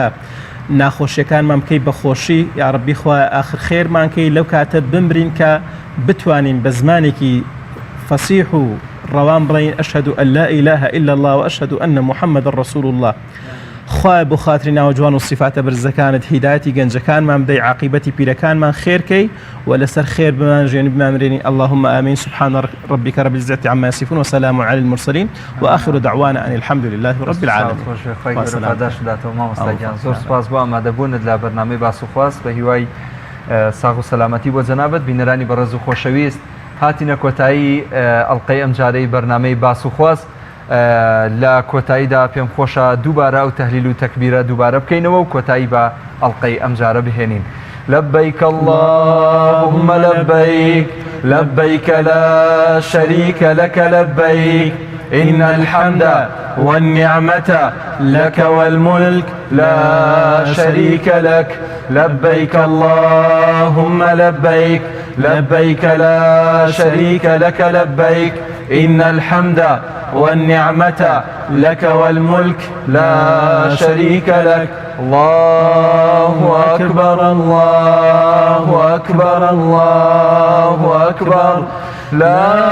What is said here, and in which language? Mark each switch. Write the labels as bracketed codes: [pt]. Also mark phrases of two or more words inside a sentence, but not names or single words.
[ckb] ناخۆشیەکانمان بکەی بە خۆشی یا ڕەبی خوایە آخر خێرمان کەی لەو کاتە بمرین کە بتوانین بە زمانێکی فەسیح و ڕەوان بڵین [ar] ئەشهەدو ئەن لا ئیلاهە ئیلا الله و ئەشهەدو ئەنە محەممەدە ڕەسوول الله [ckb] خوایە بۆ خاتری ناوە جوان و سیفاتە بەرزەکانت هیدایەتی گەنجەکانمان بدەی عاقیبەتی پیرەکانمان خێرکەی و لەسەر خێر بمانژێنی بمامرێنی [ar] اللهم آمين سبحان ربك رب العزة عما يصفون وسلام على المرسلين وآخر دعوانا أن الحمد لله رب العالمين. [ckb] زۆر سپاس بۆ ئامادەبوونت لە بەرنامەی باس و خواست بە هیوای ساغ و سەلامەتی بۆ جەنابەت بینەرانی بەڕێز و خۆشەویست هاتینە کۆتایی ئەڵقەی ئەم جارەی بەرنامەی باس و خواست لە کۆتاییدا پێم خۆشە دووبارە و تەهلیل و تەکبیرە دووبارە بکەینەوە و کۆتایی بە ئەڵقەی ئەم جارە بهێنین. [ar] لبيك اللهم لبيك لبيك لا شريك لك لبيك إن الحمد والنعمة لك والملك لا شريك لك لبيك اللهم لبيك لبيك لا شريك لك لبيك إن الحمد والنعمة لك والملك لا شريك لك الله أكبر الله أكبر الله أكبر لا